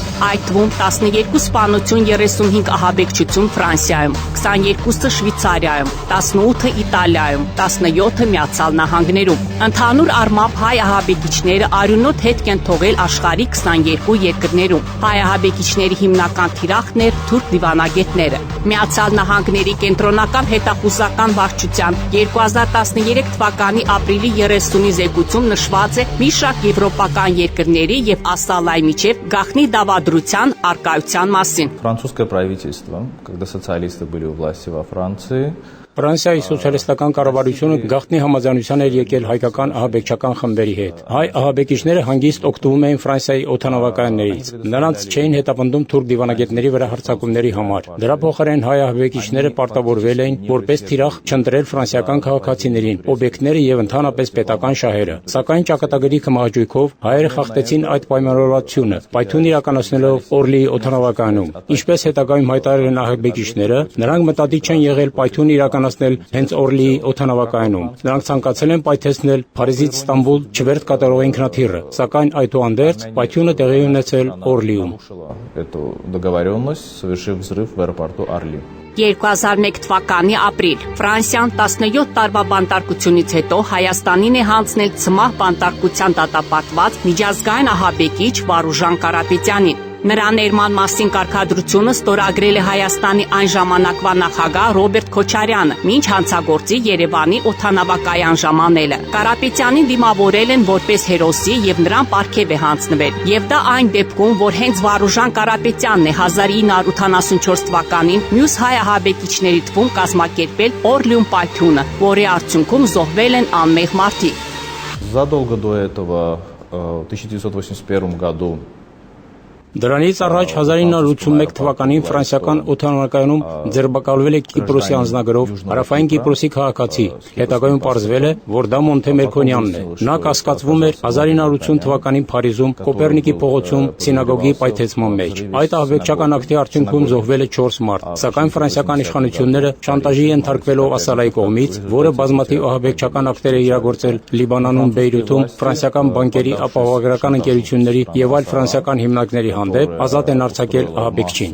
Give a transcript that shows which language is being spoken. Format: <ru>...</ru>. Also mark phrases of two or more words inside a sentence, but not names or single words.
<hy>այդ թվում 12 սպանություն, 35 ահաբեկչություն Ֆրանսիայում, 22-ը Շվեյցարիայում, 18-ը Իտալիայում, 17-ը Միացյալ Նահանգներում։ Ընդհանուր առմամբ հայ ահաբեկիչները արյունոտ հետք են թողել աշխարհի 22 երկրներում։ Հայ ահաբեկիչների հիմնական թիրախն էր թուրք դիվանագետները։ Միացյալ Նահանգների կենտրոնական հետախուզական վարչության 2013 թվականի ապրիլի 30-ի զեկույցում նշված է մի շարք եվրոպական երկրների եւ Ասալայի միջև գաղտնի դավադրության արկայության մասին։</hy> <ru>Французское правительство, когда социалисты были у власти во Франции,</ru> <hy>Ֆրանսիայի սոցիալիստական կառավարությունը գաղտնի համաձայնության էր եկել հայկական ահաբեկչական խմբերի հետ։ Հայ ահաբեկիչները հանգիստ օգտվում էին Ֆրանսիայի օդանավակայաններից։ Նրանց չէին հետապնդում թուրք դիվանագետների վրա հարձակումների համար։ Դրա փոխարեն հայ ահաբեկիչները պարտավորվել էին որպես թիրախ չընտրել ֆրանսիական քաղաքացիներին, օբյեկտները եւ ընդհանրապես պետական շահերը։ Սակայն ճակատագրի կմահաճույքով հայերը խախտեցին այդ պայմանավորվածությունը, պայթյուն իրականացնելով Օրլիի օդանավակայանում։ Ինչպես հետագայում հայտարարել են ահաբեկիչները, նրանք մտադիր չեն եղել պայթյուն իրականացնել հենց Օրլիի օդանավակայանում։ Նրանք ցանկացել են պայթեցնել Փարիզից Ստամբուլ չվերթ կատարող ինքնաթիռը, սակայն այդուհանդերձ պայթյունը տեղի ունեցել Օրլիում։</hy> <ru>Эту договоренность, совершив взрыв в аэропорту Орли։</ru> <hy>2001 թվականի ապրիլ Ֆրանսիան 17 տարվա բանտարկությունից հետո Հայաստանին է հանձնել ցմահ բանտարկության դատապարտված միջազգային ահաբեկիչ Վարուժան Կարապետյանին։ Նրա ներման մասին կարգադրությունը ստորագրել է Հայաստանի այն ժամանակվա նախագահ Ռոբերտ Քոչարյանը, մինչ հանցագործի Երևանի օդանավակայան ժամանելը։ Կարապետյանին դիմավորել են որպես հերոսի եւ նրան պարգև է հանձնվել։ Եվ դա այն դեպքում, որ հենց Վարուժան Կարապետյանն է 1984 թվականին մյուս հայ ահաբեկիչների թվում կազմակերպել Օրլիում պայթյունը, որի արդյունքում զոհվել են անմեղ մարդիկ։</hy> <ru>Задолго до этого, в 1981 году,</ru> <hy>Դրանից առաջ 1981 թվականին ֆրանսիական օդանավակայանում ձերբակալվել է Կիպրոսի անձնագրով հարավային Կիպրոսի քաղաքացի։ Հետագայում պարզվել է, որ դա Մոնտե Մելքոնյանն է։ Նա կասկածվում էր 1980 թվականին Փարիզում Կոպեռնիկի փողոցում սինագոգի պայթեցման մեջ։ Այդ ահաբեկչական ակտի արդյունքում զոհվել է 4 մարդ, սակայն ֆրանսիական իշխանությունները շանտաժի ենթարկվելով Ասալայի կողմից, որը բազմաթիվ ահաբեկչական ակտեր է իրագործել Լիբանանում, Բեյրութում, ֆրանսիական բանկերի ապահովագրական ընկերությունների եւ այլ ֆրանսիական հիմնարկների հանդեպ ազատ են արձակել ահաբեկչին։</hy>